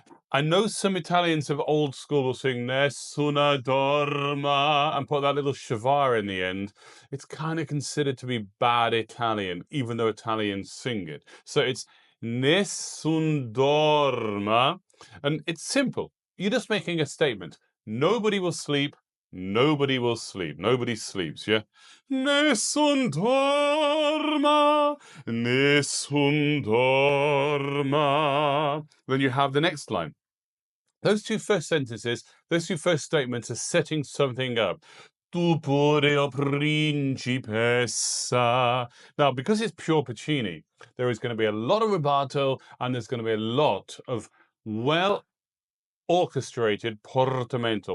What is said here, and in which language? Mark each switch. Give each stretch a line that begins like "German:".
English: I know some Italians of old school will sing Nessuna dorma and put that little schwa in the end. It's kind of considered to be bad Italian, even though Italians sing it. So it's Nessun dorma, and it's simple. You're just making a statement. Nobody will sleep. Nobody will sleep. Nobody sleeps, yeah?
Italian: Nessun dorma, nessun dorma.
English: Then you have the next line. Those two first sentences, those two first statements are setting something up.
Italian: Tu pure, o principessa.
English: Now, because it's pure Puccini, there is going to be a lot of rubato and there's going to be a lot of well-orchestrated portamento.